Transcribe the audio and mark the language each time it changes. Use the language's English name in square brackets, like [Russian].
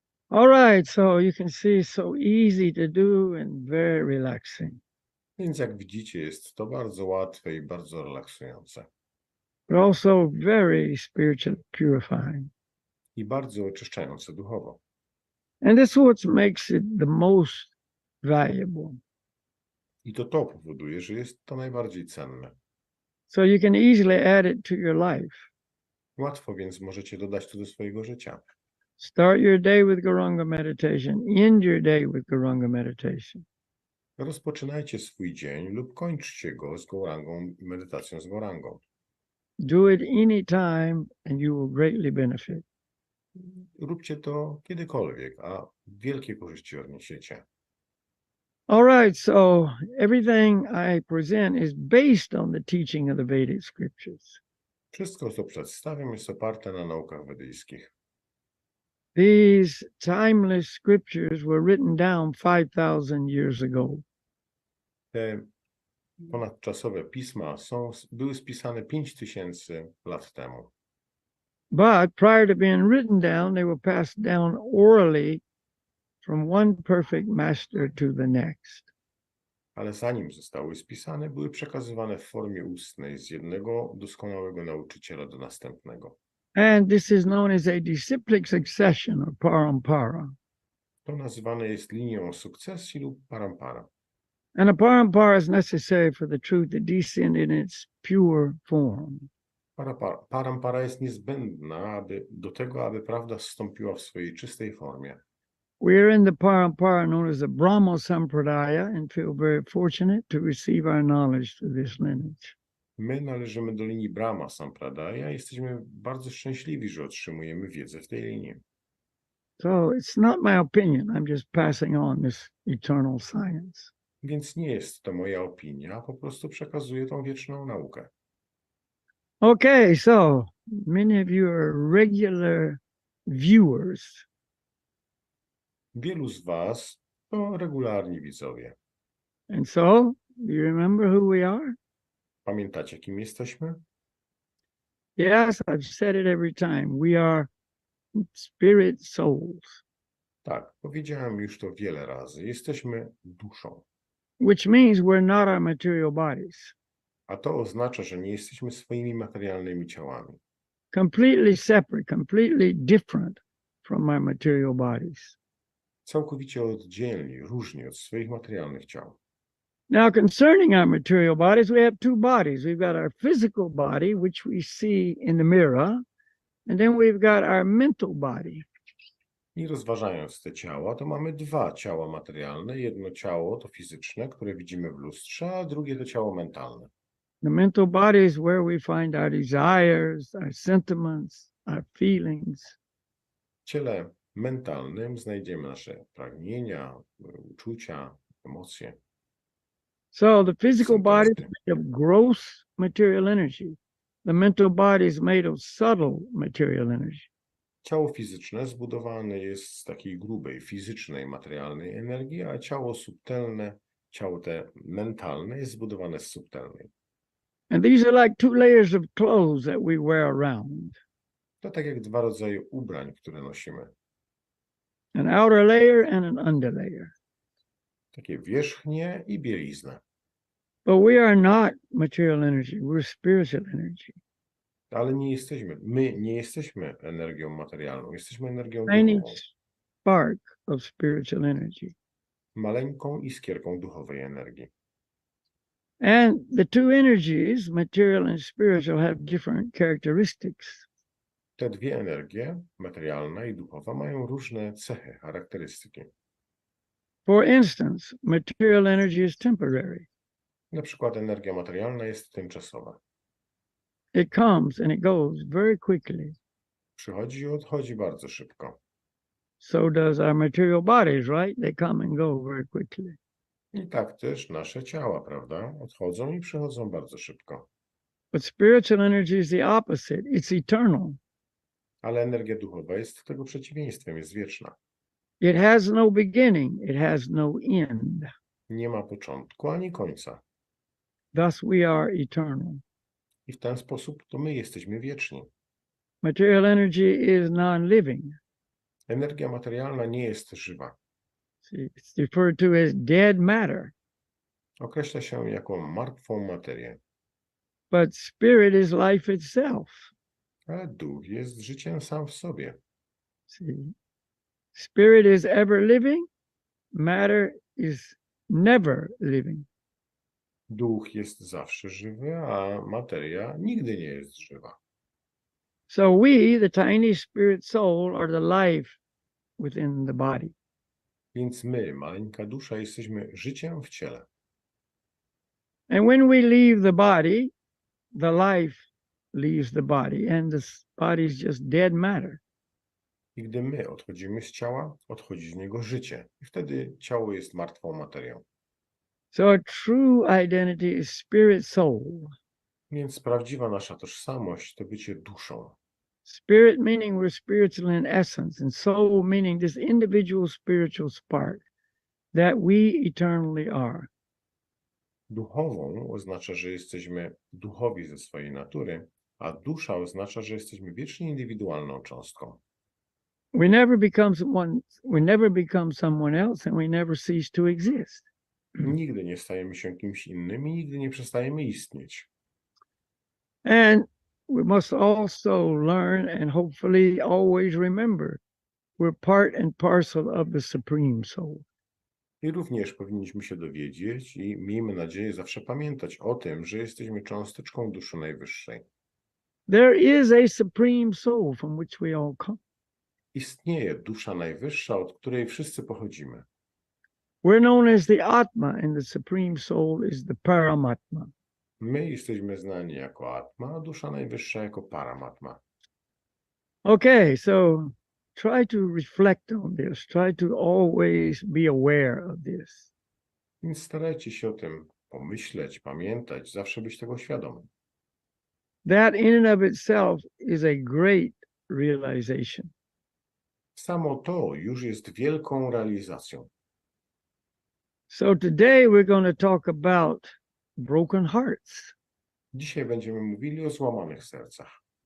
[English] All right, so you can see it's so easy to do and very relaxing, [Polish] Więc jak widzicie, jest to bardzo łatwe i bardzo relaksujące. [English] but also very spiritually purifying. [Polish] I bardzo oczyszczające duchowo. [English] And this is what makes it the most valuable. [Polish] I to powoduje, że jest to najbardziej cenne. [English] So you can easily add it to your life. [Polish] Łatwo więc możecie dodać to do swojego życia. [English] Start your day with Guranga meditation. End your day with Guranga meditation. [Polish] Rozpoczynajcie swój dzień lub kończcie go z gorangą i medytacją z gorangą. [English] Do it anytime and you will greatly benefit. [Polish] Róbcie to kiedykolwiek, a wielkie korzyści odniesiecie. [English] All right, so everything I present is based on the teaching of the Vedic scriptures. [Polish] Wszystko, co przedstawiam, jest oparte na naukach wedyjskich. [English] These timeless scriptures were written down 5,000 years ago. [Polish] Te ponadczasowe pisma były spisane 5000 lat temu. [English] But prior to being written down, they were passed down orally from one perfect master to the next. [Polish] Ale zanim zostały spisane, były przekazywane w formie ustnej z jednego doskonałego nauczyciela do następnego. [English] And this is known as a disciplic succession or parampara. [Polish] To nazywane jest linią sukcesji lub parampara. [English] And a parampara is necessary for the truth to descend in its pure form. [Polish] Parampara jest niezbędna do tego, aby prawda zstąpiła w swojej czystej formie. [English] We're in the parampara known as the Brahma Sampradaya and feel very fortunate to receive our knowledge through this lineage. [Polish] My należymy do linii Brahma Sampradaya i jesteśmy bardzo szczęśliwi, że otrzymujemy wiedzę w tej linii. [English] So it's not my opinion. I'm just passing on this eternal science. [Polish] Więc nie jest to moja opinia, po prostu przekazuję tą wieczną naukę. [English] Okay, so many of you are regular viewers. [Polish] Wielu z was to regularni widzowie. [English] And so, you remember who we are? [Polish] Pamiętacie, kim jesteśmy? [English] Yes, I've said it every time. We are spirit souls, [Polish] Tak, powiedziałem już to wiele razy. Jesteśmy duszą. [English] which means we're not our material bodies. [Polish] A to oznacza, że nie jesteśmy swoimi materialnymi ciałami. [English] Completely separate, completely different from our material bodies. [Polish] Całkowicie oddzielni, różni od swoich materialnych ciał. [English] Now, concerning our material bodies, we have two bodies. We've got our physical body, which we see in the mirror, and then we've got our mental body. [Polish] I rozważając te ciała, to mamy dwa ciała materialne. Jedno ciało to fizyczne, które widzimy w lustrze, a drugie to ciało mentalne. [English] The mental body is where we find our desires, our sentiments, our feelings. [Polish] W ciele mentalnym znajdziemy nasze pragnienia, uczucia, emocje. [English] So the physical body is made of gross material energy. The mental body is made of subtle material energy. [Polish] Ciało fizyczne zbudowane jest z takiej grubej, fizycznej, materialnej energii, a ciało subtelne, ciało te mentalne jest zbudowane z subtelnej. [English] And these are like two layers of clothes that we wear around. [Polish] To tak jak dwa rodzaje ubrań, które nosimy. [English] An outer layer and an under layer. [Polish] Takie wierzchnie i bieliznę. [English] But we are not material energy. We're spiritual energy. [Polish] Ale my nie jesteśmy energią materialną, jesteśmy energią [English] Tiny [Polish] duchową. [English] spark of spiritual energy. [Polish] Maleńką iskierką duchowej energii. [English] And the two energies, material and spiritual, have different characteristics. [Polish] Te dwie energie, materialna i duchowa, mają różne cechy, charakterystyki. [English] For instance, material energy is temporary. [Polish] Na przykład energia materialna jest tymczasowa. [English] It comes and it goes very quickly. [Polish] Przychodzi i odchodzi bardzo szybko. [English] So does our material bodies, right? They come and go very quickly. [Polish] I tak też nasze ciała, prawda? Odchodzą i przychodzą bardzo szybko. [English] But spiritual energy is the opposite. It's eternal. [Polish] Ale energia duchowa jest tego przeciwieństwem, jest wieczna. [English] It has no beginning. It has no end. [Polish] Nie ma początku ani końca. [English] Thus we are eternal. [Polish] I w ten sposób to my jesteśmy wieczni. [English] Material energy is non-living. [Polish] Energia materialna nie jest żywa. [English] See, it's referred to as dead matter. [Polish] Określa się jako martwą materię, [English] But spirit is life itself. [Polish] ale duch jest życiem sam w sobie. [English] See, spirit is ever living. Matter is never living. [Polish] Duch jest zawsze żywy, a materia nigdy nie jest żywa. [English] So we, the tiny spirit soul, are the life within the body. [Polish] Więc my, maleńka dusza, jesteśmy życiem w ciele. [English] And when we leave the body, the life leaves the body, and the body is just dead matter. [Polish] I gdy my odchodzimy z ciała, odchodzi z niego życie. I wtedy ciało jest martwą materią. [English] So a true identity is spirit soul. [Polish] Więc prawdziwa nasza tożsamość to bycie duszą. [English] Spirit meaning we're spiritual in essence, and soul meaning this individual spiritual spark that we eternally are. [Polish] Duchową oznacza, że jesteśmy duchowi ze swojej natury, a dusza oznacza, że jesteśmy wiecznie indywidualną cząstką. [English] We never become someone else, and we never cease to exist. [Polish] Nigdy nie stajemy się kimś innym i nigdy nie przestajemy istnieć. [English] And we must also learn and hopefully always remember we're part and parcel of the Supreme Soul. [Polish] I również powinniśmy się dowiedzieć i miejmy nadzieję zawsze pamiętać o tym, że jesteśmy cząsteczką duszy najwyższej. [English] There is a Supreme Soul from which we all come. [Polish] Istnieje dusza najwyższa, od której wszyscy pochodzimy. [English] We're known as the Atma, and the Supreme Soul is the Paramatma. [Polish] My jesteśmy znani jako Atma, a dusza najwyższa jako Paramatma. [English] Okay, so try to reflect on this. Try to always be aware of this. [Polish] Więc starajcie się o tym pomyśleć, pamiętać, zawsze być tego świadomym. [English] That in and of itself is a great realization. [Polish] Samo to już jest wielką realizacją. [English] So today we're going to talk about broken hearts. [Polish] Dzisiaj będziemy mówili o złamanych sercach.